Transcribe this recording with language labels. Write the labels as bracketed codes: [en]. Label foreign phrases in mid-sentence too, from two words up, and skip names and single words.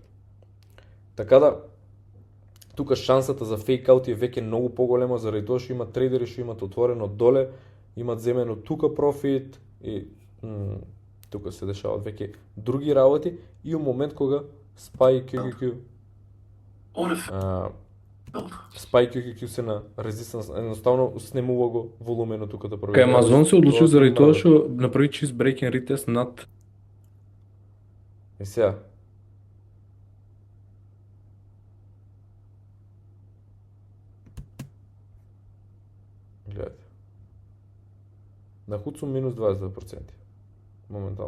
[mk] Така да, тука шансата за фейкаут е веќе многу поголема заради тоа што има трейдери што имат отворено доле, имат земено тука профит и тука се дешаваат веќе други работи и у момент кога SPY QQQ SPY QQQ се на резистанс, едноставно снемува го волуменот тука да проби. Кај Амазон се одлучи заради тоа што направи чист [en] break and retest [mk] над. И сега. Гледате. На худ сум минус 22%. Моментално.